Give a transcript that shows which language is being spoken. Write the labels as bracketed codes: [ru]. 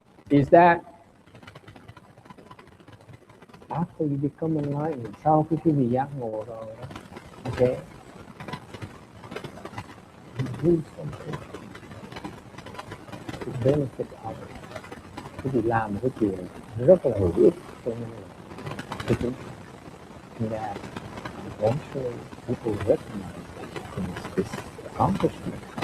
[en] Is that after you become enlightened, [vi] sau khi quý vị giác ngộ rồi, [en] okay, do something to benefit others. [vi] Quý vị làm một cái chuyện rất là hữu ích cho những người. [en] That eventually people recognize this accomplishment.